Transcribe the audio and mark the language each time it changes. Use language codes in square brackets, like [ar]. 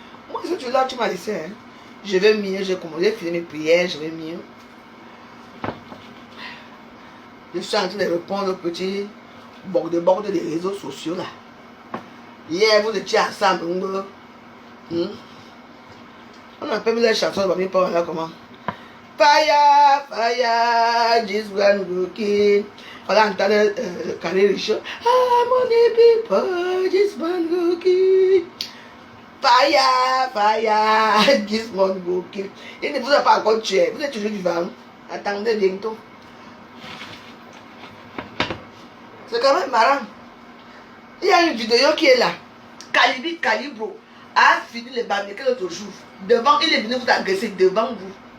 [fr] Moi, ce que tu là, tu m'as laissé. Hein. Je vais mieux, j'ai commandé, fini mes prières, je vais mieux. Je suis en train de répondre aux petits bord des réseaux sociaux là. Hier, vous étiez ensemble. On appelle les chansons de Bami Power là comment? [en] Fire, fire, this one cooking. [fr] Voilà, entendre Carré Richaud. Ah, mon people, [en] this one cooking. Fire, fire, this one cooking. [fr] Il ne vous a pas encore tué, vous êtes toujours vivant. Attendez bientôt. C'est quand même marrant. Il y a une vidéo qui est là. Calibro a fini les barbecue l'autre jour. Devant, il est venu vous agresser devant vous.